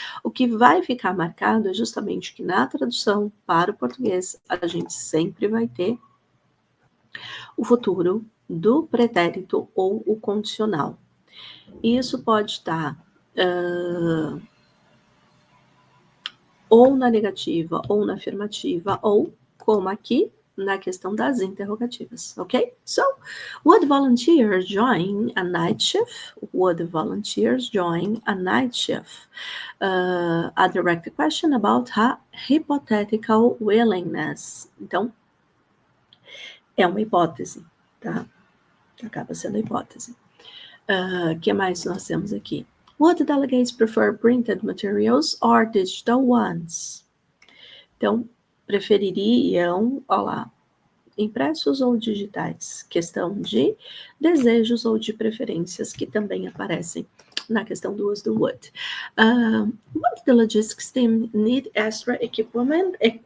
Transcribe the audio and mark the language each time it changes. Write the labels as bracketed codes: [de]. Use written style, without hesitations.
[pt] O que vai ficar marcado é justamente que na tradução para o português, a gente sempre vai ter o futuro do pretérito ou o condicional. Isso pode estar ou na negativa ou na afirmativa, ou, como aqui, na questão das interrogativas, ok? [en] So, would volunteers join a night shift? Would volunteers join a night shift? A direct question about hypothetical willingness. [pt] Então, é uma hipótese, tá? Acaba sendo hipótese. Que mais nós temos aqui? [en] Would delegates prefer printed materials or digital ones? [pt] Então, prefeririam, olha lá, impressos ou digitais, questão de desejos ou de preferências que também aparecem na questão do uso do would. [en] Would the logistics team need extra equipment?